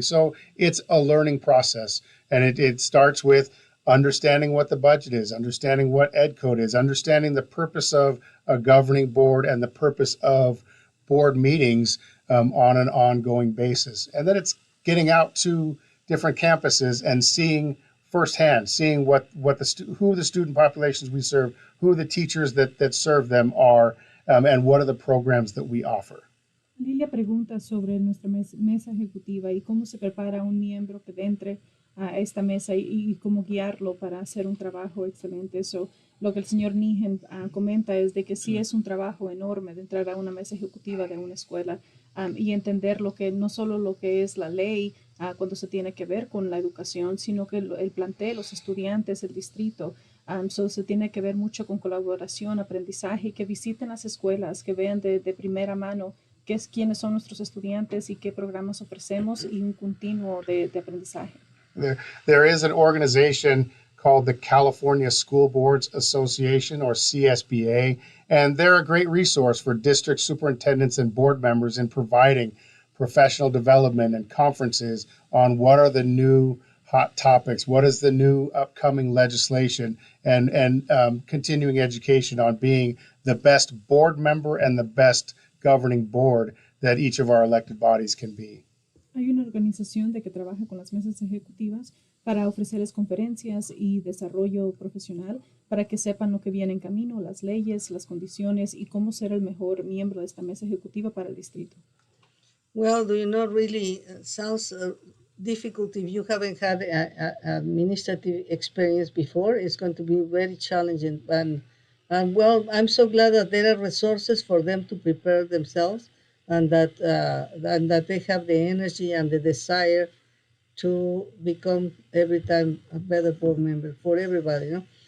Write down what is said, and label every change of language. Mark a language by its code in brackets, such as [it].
[en] So it's a learning process, and it starts with understanding what the budget is, understanding what ed code is, understanding the purpose of a governing board and the purpose of board meetings on an ongoing basis. And then it's getting out to different campuses and seeing firsthand, seeing who the student populations we serve, who the teachers that serve them are, and what are the programs that we offer. [es] Lilia pregunta sobre nuestra mesa ejecutiva y cómo se prepara un miembro que entre a esta mesa y cómo guiarlo para hacer un trabajo excelente. Lo que el señor Nehen comenta es de que sí es un trabajo enorme de entrar a una mesa ejecutiva de una escuela y entender no solo lo que es la ley cuando se tiene que ver con la educación, sino que el plantel, los estudiantes, el distrito. Se tiene que ver mucho con colaboración, aprendizaje, que visiten las escuelas, que vean de primera mano quiénes son nuestros estudiantes y qué programas ofrecemos, y un continuo de aprendizaje. [en] There is an organization called the California School Boards Association, or CSBA, and they're a great resource for district superintendents and board members in providing professional development and conferences on what are the new hot topics, what is the new upcoming legislation, and continuing education on being the best board member and the best governing board that each of our elected bodies can be. [es] Hay una organización que trabaja con las mesas ejecutivas para ofrecerles conferencias y desarrollo profesional para que sepan lo que viene en camino, las leyes, las condiciones y cómo ser el mejor miembro de esta mesa ejecutiva para el distrito. [en] Well, do you know, really sounds difficult if you haven't had administrative experience before. It's going to be very challenging. And well, I'm so glad that there are resources for them to prepare themselves, and that they have the energy and the desire to become every time a better board member for everybody, you know.